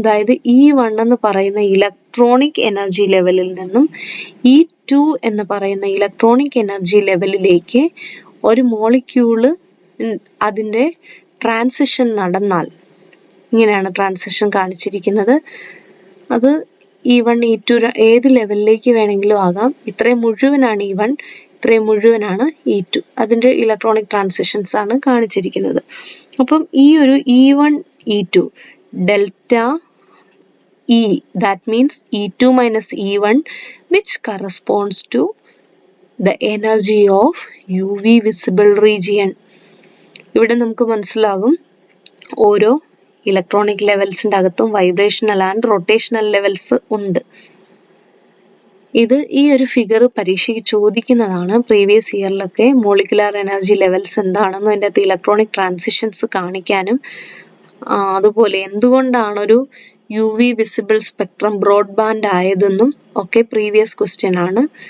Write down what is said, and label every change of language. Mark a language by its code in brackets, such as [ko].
[ml] അതായത് E1 എന്ന് പറയുന്ന ഇലക്ട്രോണിക് എനർജി ലെവലിൽ നിന്നും E2 എന്ന് പറയുന്ന ഇലക്ട്രോണിക് എനർജി ലെവലിലേക്ക് ഒരു മോളിക്യൂള് അതിന്റെ ട്രാൻസിഷൻ നടന്നാൽ ഇങ്ങനെയാണ് ട്രാൻസിഷൻ കാണിച്ചിരിക്കുന്നത്. അത് E1 E2 ഏത് ലെവലിലേക്ക് വേണമെങ്കിലും ആകാം. ഇത്രയും മുഴുവനാണ് E1, ഇത്രയും മുഴുവനാണ് E2. അതിന്റെ ഇലക്ട്രോണിക് ട്രാൻസിഷൻസ് ആണ് കാണിച്ചിരിക്കുന്നത്. അപ്പം ഈ ഒരു E1 E2 delta E, [en] that means E2 minus E1, which corresponds to the energy of UV visible region. [ml] ഇവിടെ നമുക്ക് മനസ്സിലാകും ഓരോ ഇലക്ട്രോണിക് ലെവൽസിന്റെ അകത്തും വൈബ്രേഷണൽ ആൻഡ് റൊട്ടേഷണൽ ലെവൽസ് ഉണ്ട്. ഇത് ഈ ഒരു ഫിഗർ പരീക്ഷയ്ക്ക് ചോദിക്കുന്നതാണ്. പ്രീവിയസ് ഇയറിലൊക്കെ മോളിക്കുലാർ എനർജി ലെവൽസ് എന്താണെന്നും അതിൻ്റെ അകത്ത് ഇലക്ട്രോണിക് ട്രാൻസിഷൻസ് കാണിക്കാനും അതുപോലെ എന്തുകൊണ്ടാണ് ഒരു UV വിസിബിൾ സ്പെക്ട്രം ബ്രോഡ്ബാൻഡ് ആയതെന്നും ഒക്കെ പ്രീവിയസ് ക്വസ്റ്റ്യൻ ആണ്.